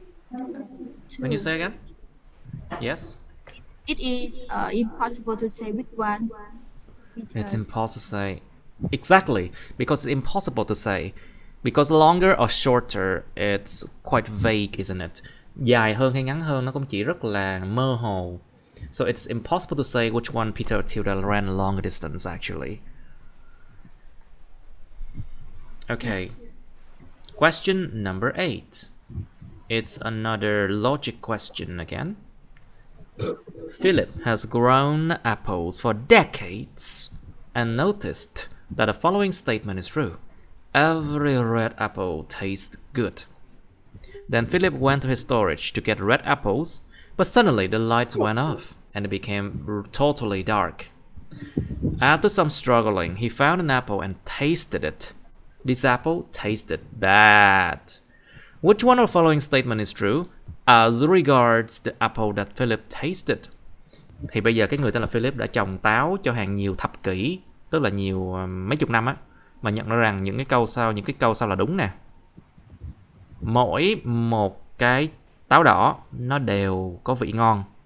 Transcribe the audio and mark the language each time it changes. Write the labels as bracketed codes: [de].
[en] Can you say again? Yes. it is impossible to say which one. It's impossible to say. Exactly, because it's impossible to say. Because longer or shorter, it's quite vague, isn't it? [vi] Dài hơn hay ngắn hơn nó cũng chỉ rất là mơ hồ. [en] So it's impossible to say which one Peter or Tilda ran a longer distance, actually. Okay. Question number 8. It's another logic question again. Philip has grown apples for decades and noticed that the following statement is true. Every red apple tastes good. Then Philip went to his storage to get red apples, but suddenly the lights went off and it became totally dark. After some struggling, he found an apple and tasted it. This apple tasted bad. Which one of the following statement is true as regards the apple that Philip tasted? [vi] Thì bây giờ cái người tên là Philip đã trồng táo cho hàng nhiều thập kỷ, tức là nhiều mấy chục năm á, mà nhận ra rằng những cái câu sau là đúng nè. Mỗi một cái táo đỏ nó đều có vị ngon.